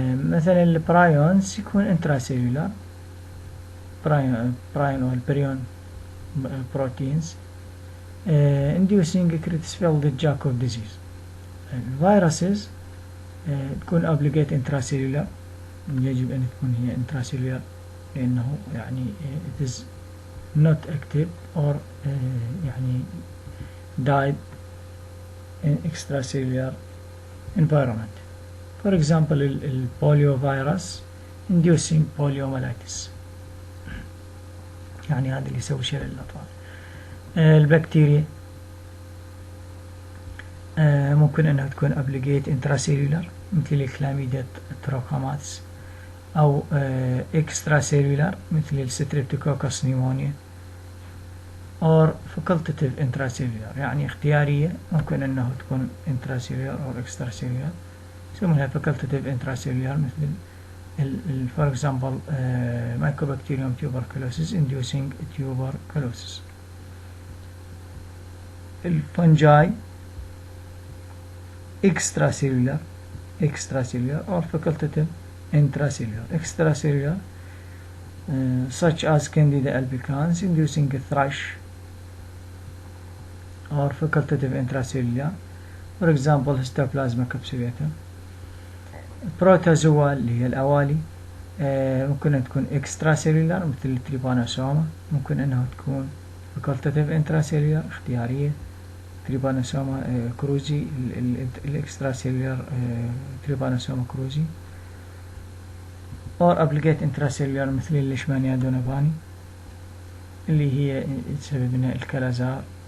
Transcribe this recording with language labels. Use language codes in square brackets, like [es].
[ar] مثلا البرايونز يكون انتراسيلولار برايون والبريون بروتينز [en] inducing Creutzfeldt-Jakob disease. [ar] الفيروسز تكون [en] obligate intracellular [ar] يجب أن تكون هي [en] intracellular [ar] لأنه يعني [en] it is not active or [ar] يعني [en] died in extracellular environment. For example [ar] البوليوفيروس [en] inducing poliomyelitis [ar] يعني هذا اللي يسوي شلل للأطفال. البكتيريا ممكن أنها تكون [en] obligate intracellular [ar] مثل الكلاميديا تروكاماتس أو extracellular مثل الستريبتوكوكس نيمونيا [en] or facultative intracellular [ar] يعني اختيارية ممكن أنه تكون [en] intracellular or extracellular [ar] يسمونها [en] facultative intracellular [ar] مثل [en] for example Mycobacterium tuberculosis inducing tuberculosis. الفنجاي extracellular or facultative intracellular. Extracellular such as Candida albicans inducing thrush or facultative intracellular. For example Histoplasma capsulatum. [ar] بروتوزوا اللي هي الأوالي ممكن أن تكون extracellular مثل التريبانوسوما ممكن أنها تكون [en] facultative intracellular [ar] اختيارية تريبانوسوما كروزي الاكستراسيلولار تريبانوسوما كروزي [en] or obligate intracellular [ar] مثل الليشمانيا دونوفاني اللي هي تسبب لنا الكلازار